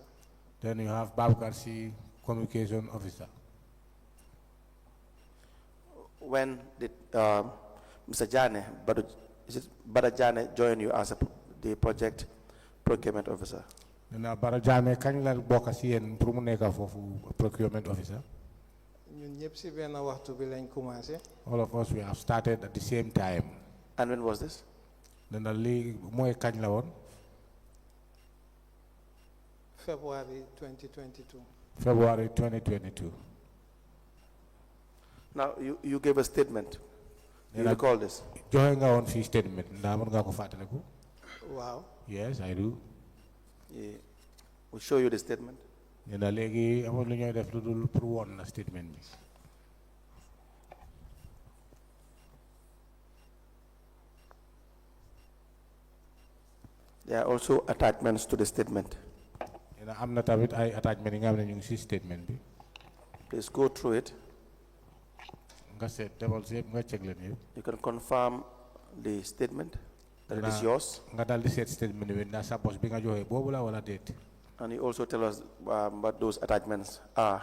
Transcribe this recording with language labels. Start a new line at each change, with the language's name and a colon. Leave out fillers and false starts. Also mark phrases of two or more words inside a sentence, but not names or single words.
English: Then you have Babukar C, communication officer. When did Mr. Jane, Badajane join you as the project procurement officer?
Wolof: Now, Badajane,
English: can you
Wolof: boka si en pour mu nekk fofu
English: procurement officer?
Wolof: Ñun ñëpp ci benn waxtu bi lañ commencé.
English: All of us, we have started at the same time. And when was this? Then the league
Wolof: mooy kañ la woon?
English: February 2022. February 2022. Now, you gave a statement. You recall this?
Wolof: Joxe nga woon fii statement ndax mën nga ko fàttaliku?
English: Wow. Yes, I do. Yeah. We'll show you the statement.
Wolof: Nee na léegi amul lu ñuy def lu dul pour woon na statement bi.
English: There are also attachments to the statement.
Wolof: Nee na am na tamit ay attachment yi nga xam ne ñu ngi si statement bi.
English: Please go through it.
Wolof: nga seet demal si yëpp nga check leen yëpp.
English: You can confirm the statement that it is yours.
Wolof: nga dal di seet statement bi ndax sa boss bi nga joxe boobu la wala déet.
English: And you also tell us what those attachments are.